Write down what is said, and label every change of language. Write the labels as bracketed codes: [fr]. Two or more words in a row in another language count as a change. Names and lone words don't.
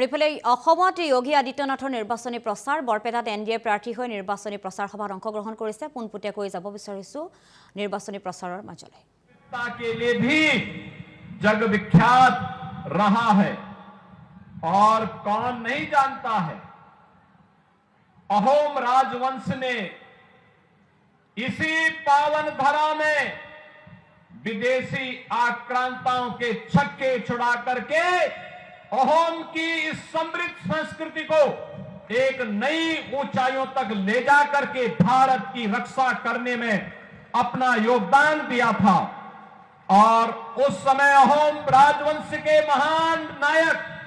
[as] ইফালে যোগী আদিত্যনাথৰ নিৰ্বাচনী প্ৰচাৰ বৰপেটাত এনডিএ প্ৰাৰ্থী হৈ নিৰ্বাচনী প্ৰচাৰ সভাত অংশগ্ৰহণ কৰিছে পোনপটীয়াকৈ যাব বিচাৰিছো নিৰ্বাচনী প্ৰচাৰৰ মাজলৈ [hi] के लिए भी जग विख्यात रहा है और कौन नहीं जानता है अहोम राजवंश ने इसी पावन धरा में विदेशी आक्रांताओं के छक्के छुड़ा करके अहोम की इस समृद्ध संस्कृति को एक नई ऊंचाइयों तक ले जा करके भारत की रक्षा करने में अपना योगदान दिया था और उस समय अहोम राजवंश के महान नायक